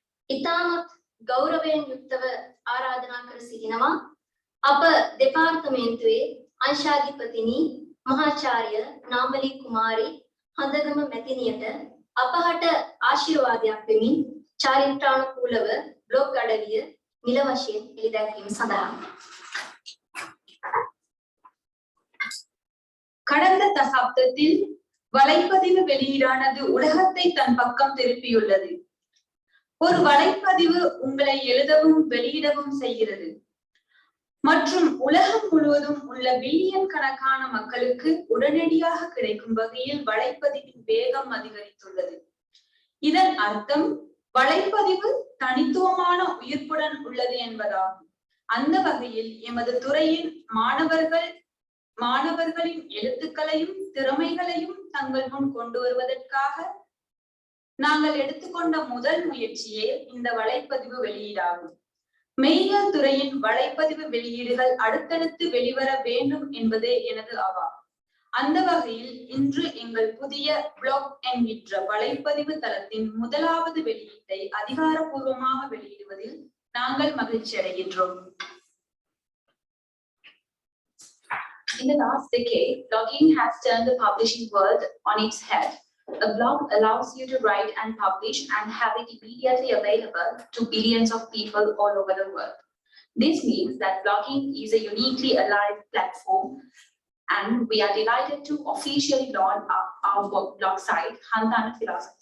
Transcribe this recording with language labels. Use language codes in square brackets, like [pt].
[si] ඉතාමත් ගෞරවයෙන් යුක්තව ආරාධනා කර සිටිනවා අප දෙපාර්තමේන්තුවේ අංශාධිපතිනි මහාචාර්ය නාමලි කුමාරි හඳගම මැතිණියට අපහට ආශිර්වාදයක් දෙමින් චාරිත්‍රානුකූලව බ්ලොග් අඩවිය නිල වශයෙන් එළිදැක්වීම සඳහා [ta] கடந்த தசாப்தத்தில் வலைப்பதிவு வெளியீடானது உலகத்தை தன் பக்கம் திருப்பியுள்ளது. ஒரு வலைப்பதிவு உங்களை எழுதவும் வெளியிடவும் செய்கிறது மற்றும் உலகம் முழுவதும் உள்ள பில்லியன் கணக்கான மக்களுக்கு உடனடியாக கிடைக்கும் வகையில் வலைப்பதிவின் வேகம் அதிகரித்துள்ளது. இதன் அர்த்தம் வலைப்பதிவு தனித்துவமான உயிர்ப்புடன் உள்ளது என்பதாகும். அந்த வகையில் எமது துறையின் மாணவர்களின் எழுத்துக்களையும் திறமைகளையும் தங்கள் முன் கொண்டு வருவதற்காக நாங்கள் எடுத்துக்கொண்ட முதல் முயற்சியே இந்த வலைப்பதிவு வெளியீடாகும். மெய்யியல் துறையின் வலைப்பதிவு வெளியீடுகள் அடுத்தடுத்து வெளிவர வேண்டும் என்பதே எனது அவா. அந்த வகையில் இன்று எங்கள் புதிய பிளாக் என்கின்ற வலைப்பதிவு தளத்தின் முதலாவது வெளியீட்டை அதிகாரப்பூர்வமாக வெளியிடுவதில் நாங்கள் மகிழ்ச்சி அடைகின்றோம். [en] In the last decade, blogging has turned the publishing world on its head. A blog allows you to write and publish and have it immediately available to billions of people all over the world. This means that blogging is a uniquely alive platform, and we are delighted to officially launch our blog site, Handegama.